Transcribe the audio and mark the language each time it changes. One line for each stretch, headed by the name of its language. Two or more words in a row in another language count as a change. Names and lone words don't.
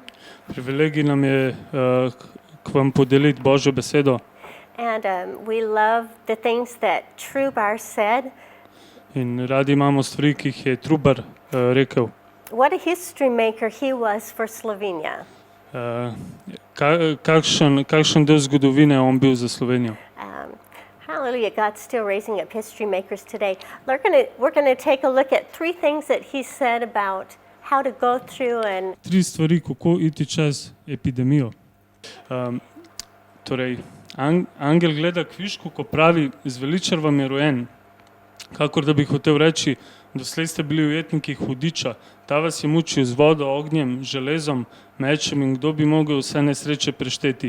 Slovenian: Privilegij nam je k vam podeliti Božjo besedo.
English: And we love the things that Trubar said.
Slovenian: In radi imamo stvari, ki jih je Trubar rekel.
English: What a history maker he was for Slovenia.
Slovenian: Kakšen del zgodovine je on bil za Slovenijo.
English: Hallelujah, God's still raising up history makers today. We're going to take a look at three things that he said about how to go through and...
Slovenian: Tri stvari, kako iti čez epidemijo. Torej, angel gleda kvišku, ko pravi, zveličar vam je rojen. Kakor da bi hotel reči, doslej ste bili ujetniki hudiča, ta vas je mučil z vodo, ognjem, železom, mečem in kdo bi mogel vse nesreče prešteti.